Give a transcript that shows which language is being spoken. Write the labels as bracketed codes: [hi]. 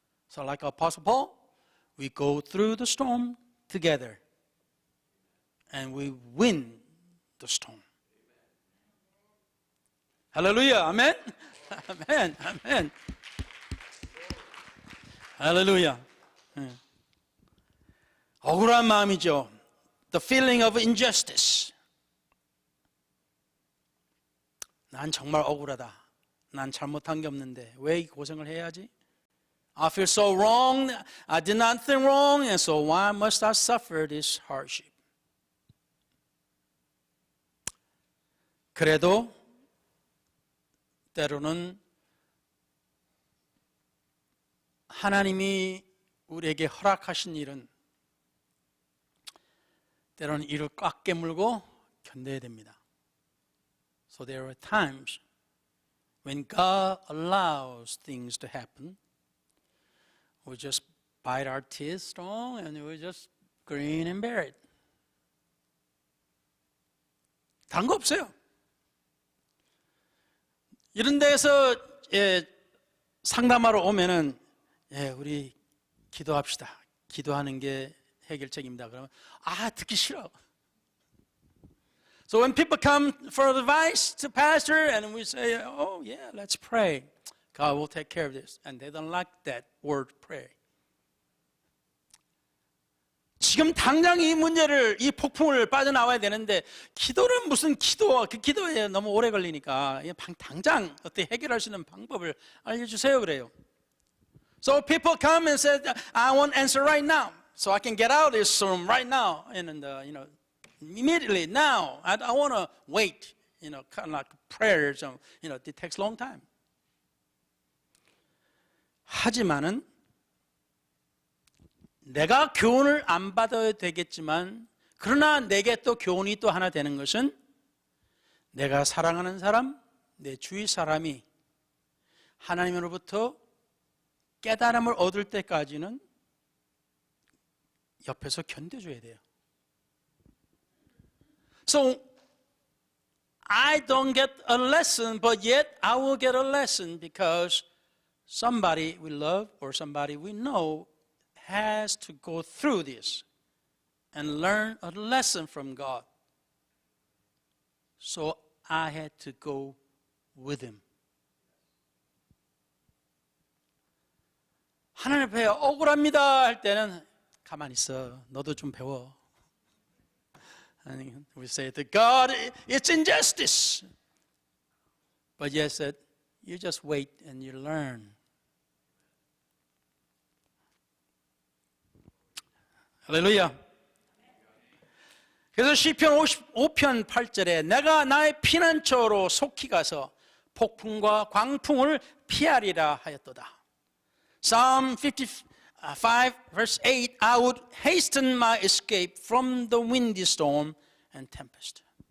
[en] So like Apostle Paul, we go through the storm together and we win the storm. [ko] 할렐루야, 아멘, 아멘, 아멘. 할렐루야. 억울한 마음이죠. [en] The feeling of injustice. [ko] 난 정말 억울하다. 난 잘못한 게 없는데 왜 이 고생을 해야 하지? [en] I feel so wrong. I did nothing wrong, and so why must I suffer this hardship? [ko] 그래도 때로는 하나님이 우리에게 허락하신 일은 때로는 이를 꽉 깨물고 견뎌야 됩니다. [en] So there are times when God allows things to happen, we just bite our teeth strong and we just grin and bear it. [ko] 다른 거 없어요. 이런 데서 상담하러 오면은 우리 기도합시다. 기도하는 게 해결책입니다. 그러면 듣기 싫어. [en] So when people come for advice to pastor and we say, oh yeah, let's pray. God will take care of this. And they don't like that word pray. [ko] 지금 당장 이 문제를, 이 폭풍을 빠져나와야 되는데 기도는 무슨 기도, 그 기도에 너무 오래 걸리니까 당장 어떻게 해결할 수 있는 방법을 알려주세요 그래요. [en] So people come and say, I want answer right now. So I can get out of this room right now. And immediately now. I don't want to wait. Kind of like prayers. It takes a long time. [ko] 하지만은 내가 교훈을 안 받아야 되겠지만 그러나 내게 또 교훈이 또 하나 되는 것은 내가 사랑하는 사람, 내 주위 사람이 하나님으로부터 깨달음을 얻을 때까지는 옆에서 견뎌줘야 돼요. [en] So I don't get a lesson, but yet I will get a lesson because somebody we love or somebody we know has to go through this and learn a lesson from God. So I had to go with him. [ko] 하나님 앞에 억울합니다 할 때는 가만히 있어. 너도 좀 배워. [en] And we say to God, it's injustice. But yes, said, you just wait and you learn. [ko] 할렐루야. 그래서 시편 55편 8절에 내가 나의 피난처로 속히 가서 폭풍과 광풍을 피하리라 하였도다. [en] Psalm 55 verse 8, I would hasten my escape from the windy storm and tempest.